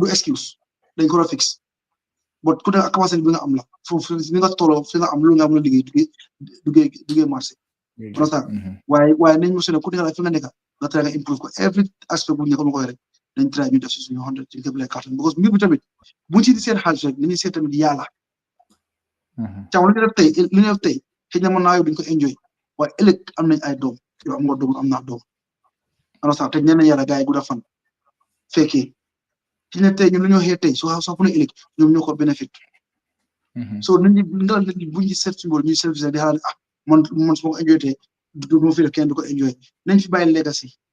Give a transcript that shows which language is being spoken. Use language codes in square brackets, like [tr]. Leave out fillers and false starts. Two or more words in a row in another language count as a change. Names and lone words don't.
[wo] excuse dañ ko la [en] fix but [wo] ku nekk capacité bi nga am la foofu ni nga tolloo fi nga am lu nga am la liggéey duggee marché understand waaye nañ mu sene ku nekk la fi nga nekk nga try nga improve ko [en] every aspect [wo] bu nekk ma koy rek dañ try ñu def si suñu xonte ci képp lay carton because mbir bi tamit buñ ci di seet xaalis rek nañuy seet tamit yàlla caaw li ñu def tey xëy na mën naa yow duñ ko enjoy waaye ëllëg am nañ ay doom yow am nga doom am naa doom understand te ñeneen yàlla gars yi gudda fan fekkee ci ne tey ñun lu ñoo xëy tey soo fu ne ëllëg ñoom ñoo ko bénéfice so nit ñi buñ ci seet suñu bopp ñuy service di xalaat man su ma ko enjoy tey du ma fi def kenn du ko enjoy nañ fi bàyyi legacy